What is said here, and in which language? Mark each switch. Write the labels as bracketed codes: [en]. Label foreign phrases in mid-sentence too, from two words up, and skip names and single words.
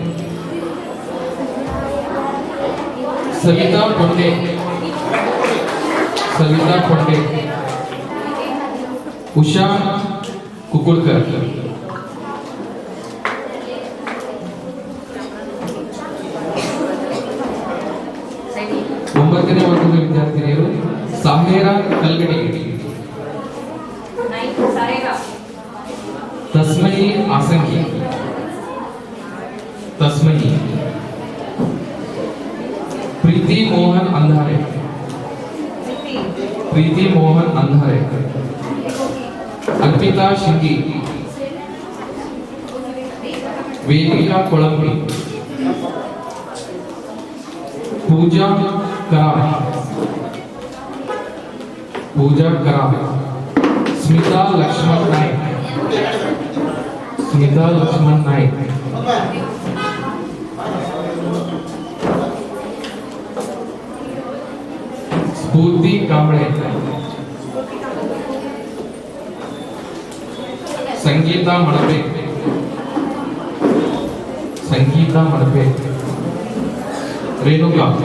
[mr] सविता कोंडे, उषा कुकुड़कर, [kn] ಒಂಬತ್ತನೇ ವರ್ಗದ ವಿದ್ಯಾರ್ಥಿನಿಯರು ಸಾಮೇರಾ ಕಲ್ಗಡಿ, ತಸ್ಮಯಿ ಆಸಂಗಿ, [mr] प्रीति मोहन अंधारे, अर्पिता शिंगी, वेदिका कोलंबी, पूजा करा, [kn] ಪೂಜಾ ಕರಾಮ್, ಸ್ಮಿತಾ ಲಕ್ಷ್ಮಣ್ ನಾಯ್ಕ್, ಸ್ಮಿತಾ ಲಕ್ಷ್ಮಣ್ ನಾಯ್ಕ್, ಸ್ಫೂರ್ತಿ ಕಾಂಬಳೆ, ಸಂಗೀತಾ ಮಳಪೆ, ಸಂಗೀತಾ ಮಳಪೆ, ರೇಣುಕಾ,